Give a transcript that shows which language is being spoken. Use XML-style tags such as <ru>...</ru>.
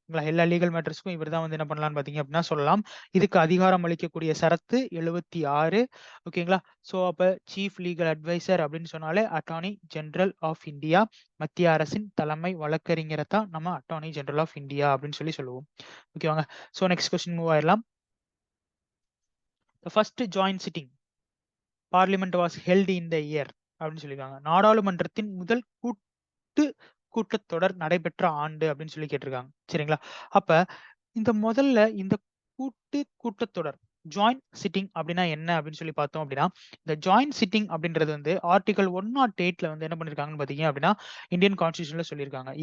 <ta>எல்லா லீகல் மேட்டர்ஸ்க்கும் இவர் தான் வந்து என்ன பண்ணலாம்னு பார்த்தீங்க அப்படின்னா சொல்லலாம். இதுக்கு அதிகாரம் அளிக்கக்கூடிய சரத்து 76. ஓகேங்களா, ஸோ அப்போ சீஃப் லீகல் அட்வைசர் அப்படின்னு சொன்னாலே அட்டார்னி ஜெனரல் ஆஃப் இந்தியா, மத்திய அரசின் தலைமை வழக்கறிஞரை தான் நம்ம அட்டார்னி ஜெனரல் ஆஃப் இந்தியா அப்படின்னு சொல்லுவோம். ஓகேவாங்க, ஸோ நெக்ஸ்ட் கொஸ்டின் மூவ் ஆயிடலாம்.</ta> <en>The first joint sitting parliament was held in the year</en> <ta>அப்படின்னு சொல்லியிருக்காங்க. நாடாளுமன்றத்தின் முதல் கூட்டத்தொடர் நடைபெற்ற ஆண்டு அப்படின்னு சொல்லி கேட்டிருக்காங்க. சரிங்களா, அப்ப இந்த முதல்ல இந்த கூட்டத்தொடர் ஜாயிண்ட் சிட்டிங் அப்படின்னா என்ன அப்படின்னு சொல்லி பார்த்தோம் அப்படின்னா இந்த ஜாயிண்ட் சிட்டிங் அப்படின்றது வந்து ஆர்டிகல் 108ல வந்து என்ன பண்ணிருக்காங்கன்னு பாத்தீங்க அப்படின்னா இந்தியன் கான்ஸ்டியூஷன்ல சொல்லியிருக்காங்க.</ta>